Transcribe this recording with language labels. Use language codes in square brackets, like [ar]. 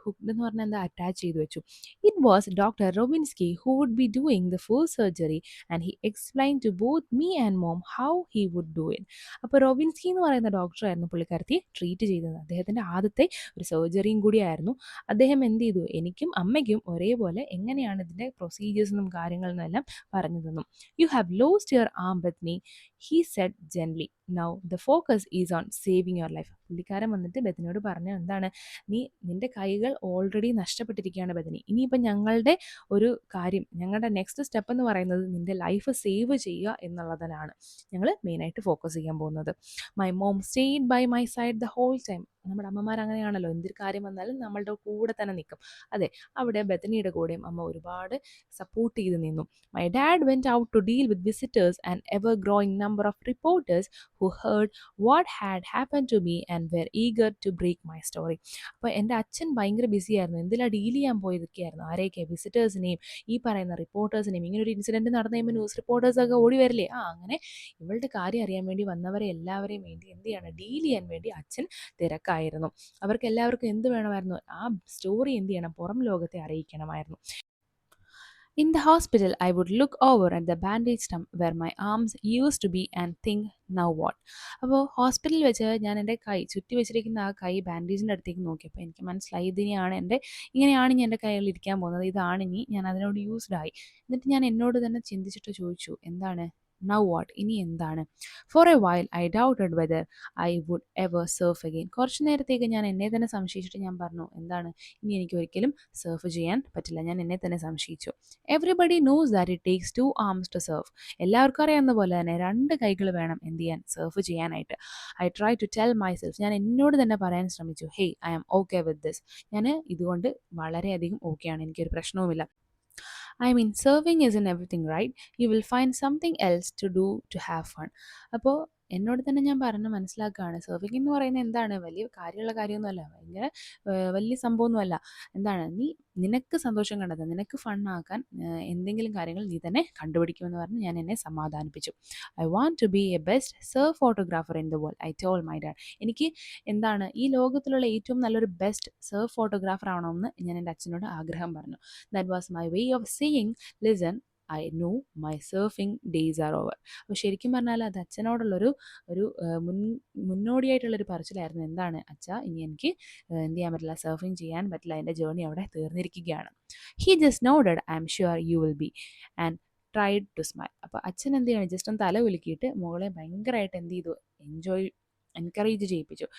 [ml] Hooked എന്ന് പറഞ്ഞാൽ എന്താ, അറ്റാച്ച് ചെയ്തു വെച്ചു. [en] It was doctor Robinski who would be doing the full surgery and he explain to both me and mom how he would do it. [ml] അപ്പോൾ റോബിൻസ്കി എന്ന് പറയുന്ന ഡോക്ടറായിരുന്നു പുള്ളിക്കാരത്തി ട്രീറ്റ് ചെയ്തത്. അദ്ദേഹത്തിൻ്റെ ആദ്യത്തെ ഒരു സർജറിയും കൂടിയായിരുന്നു. അദ്ദേഹം എന്ത് ചെയ്തു, എനിക്കും അമ്മയ്ക്കും ഒരേപോലെ എങ്ങനെയാണ് ഇതിൻ്റെ പ്രൊസീജിയേഴ്സെന്നും കാര്യങ്ങളെന്നും എല്ലാം പറഞ്ഞു തന്നു. [en] You have lost your arm, Bethany, he said gently. Now the focus is on saving your life. [ml] പുള്ളിക്കാരൻ വന്നിട്ട് ബെഥനിയോട് പറഞ്ഞ എന്താണ്, നിന്റെ കൈകൾ ഓൾറെഡി നഷ്ടപ്പെട്ടിരിക്കുകയാണ് ബെഥനി. ഇനിയിപ്പോൾ ഞങ്ങളുടെ ഒരു കാര്യം, ഞങ്ങളുടെ നെക്സ്റ്റ് സ്റ്റെപ്പ് എന്ന് പറയുന്നത് നിന്റെ ലൈഫ് സേവ് ചെയ്യുക എന്നുള്ളതിനാണ് ഞങ്ങൾ മെയിനായിട്ട് ഫോക്കസ് ചെയ്യാൻ പോകുന്നത്. [en] My mom stayed by my side the whole time. [ml] നമ്മുടെ അമ്മമാർ അങ്ങനെയാണല്ലോ, എന്തൊരു കാര്യം വന്നാലും നമ്മളുടെ കൂടെ തന്നെ നിൽക്കും. അതെ, അവിടെ ബെത്തനിയുടെ കൂടെയും അമ്മ ഒരുപാട് സപ്പോർട്ട് ചെയ്ത് നിന്നു. [en] My dad went out to deal with visitors and ever growing number of reporters who heard what had happen to me and were eager to break my story. [ml] അപ്പോൾ എൻ്റെ അച്ഛൻ ഭയങ്കര ബിസി ആയിരുന്നു, എന്തിലാണ് ഡീൽ ചെയ്യാൻ പോയതൊക്കെയായിരുന്നു. ആരെയൊക്കെ? വിസിറ്റേഴ്സിനെയും ഈ പറയുന്ന റിപ്പോർട്ടേഴ്സിനെയും. ഇങ്ങനെ ഒരു ഇൻസിഡൻറ്റ് നടന്നു കഴിയുമ്പോൾ ന്യൂസ് റിപ്പോർട്ടേഴ്സൊക്കെ ഓടി വരില്ലേ, അങ്ങനെ ഇവളുടെ കാര്യം അറിയാൻ വേണ്ടി വന്നവരെ എല്ലാവരെയും വേണ്ടി എന്ത് ചെയ്യണം, ഡീൽ ചെയ്യാൻ വേണ്ടി അച്ഛൻ തിരക്കായിരുന്നു. അവർക്ക് എല്ലാവർക്കും എന്ത് വേണമായിരുന്നു, ആ സ്റ്റോറി എന്ത് ചെയ്യണം, പുറം ലോകത്തെ അറിയിക്കണമായിരുന്നു. [en] In the hospital, I would look over at the bandage stump where my arms used to be and think, now what? [ml] അപ്പോൾ ഹോസ്പിറ്റലിൽ വെച്ച് ഞാൻ എൻ്റെ കൈ ചുറ്റി വെച്ചിരിക്കുന്ന ആ കൈ ബാൻഡേജിൻ്റെ അടുത്തേക്ക് നോക്കിയപ്പോൾ എനിക്ക് മനസ്സിലായി, ഇതിനെയാണ് ഇങ്ങനെയാണ് ഇനി എൻ്റെ കൈകളിൽ ഇരിക്കാൻ പോകുന്നത്, ഇതാണ് ഇനി, ഞാൻ അതിനോട് യൂസ്ഡ് ആയി. എന്നിട്ട് ഞാൻ എന്നോട് തന്നെ ചിന്തിച്ചിട്ട് ചോദിച്ചു, എന്താണ് നൗ വാട്ട്, ഇനി എന്താണ്? [en] For a while I doubted whether I would ever surf again. [ml] കുറച്ച് നേരത്തേക്ക് ഞാൻ എന്നെ തന്നെ സംശയിച്ചിട്ട് ഞാൻ പറഞ്ഞു, എന്താണ്, ഇനി എനിക്ക് ഒരിക്കലും സർഫ് ചെയ്യാൻ പറ്റില്ല. ഞാൻ എന്നെ തന്നെ സംശയിച്ചു. [en] Everybody knows that it takes 2 arms to surf. [ml] എല്ലാവർക്കും അറിയാവുന്ന പോലെ തന്നെ 2 കൈകൾ വേണം എന്ത് ചെയ്യാൻ, സർഫ് ചെയ്യാനായിട്ട്. [en] I try to tell myself, [ml] ഞാൻ എന്നോട് തന്നെ പറയാൻ ശ്രമിച്ചു, [en] Hey I am okay with this. [ml] ഞാൻ ഇതുകൊണ്ട് വളരെയധികം ഓക്കെയാണ്, എനിക്കൊരു പ്രശ്നവുമില്ല. [en] I mean, serving isn't everything, right? You will find something else to do to have fun. [ml] അപ്പോൾ എന്നോട് തന്നെ ഞാൻ പറഞ്ഞ് മനസ്സിലാക്കുകയാണ്, സെർവിങ് എന്ന് പറയുന്നത് എന്താണ്, വലിയ കാര്യമുള്ള കാര്യമൊന്നുമല്ല, ഭയങ്കര വലിയ സംഭവമൊന്നുമല്ല. എന്താണ്, നിനക്ക് സന്തോഷം കണ്ടെത്താൻ, നിനക്ക് ഫണ്ണാക്കാൻ എന്തെങ്കിലും കാര്യങ്ങൾ നീ തന്നെ കണ്ടുപിടിക്കുമെന്ന് പറഞ്ഞ് ഞാൻ എന്നെ സമാധാനിപ്പിച്ചു. [en] I want to be a best surf photographer in the world, I told my dad. [ml] എനിക്ക് എന്താണ്, ഈ ലോകത്തിലുള്ള ഏറ്റവും നല്ലൊരു ബെസ്റ്റ് സർഫ് ഫോട്ടോഗ്രാഫർ ആവണമെന്ന് ഞാൻ എൻ്റെ അച്ഛനോട് ആഗ്രഹം പറഞ്ഞു. [en] That was my way of saying, listen, I know my surfing days are over. [ml] അപ്പോൾ ശരിക്കും പറഞ്ഞാൽ അത് അച്ഛനോടുള്ളൊരു ഒരു മുന്നോടിയായിട്ടുള്ളൊരു പറച്ചിലായിരുന്നു. എന്താണ് അച്ഛാ, ഇനി എനിക്ക് എന്ത് ചെയ്യാൻ പറ്റില്ല, സർഫിങ് ചെയ്യാൻ പറ്റില്ല, എൻ്റെ ജേർണി അവിടെ തീർന്നിരിക്കുകയാണ്. [en] He just nodded, I'm sure you will be, and tried to smile. [ml] അപ്പോൾ അച്ഛൻ എന്ത് ചെയ്യണം, ജസ്റ്റ് ഒന്ന് തല കുലുക്കിയിട്ട് മോളെ ഭയങ്കരമായിട്ട് എന്ത് ചെയ്തു, എൻകറേജ് ചെയ്യിപ്പിച്ചു.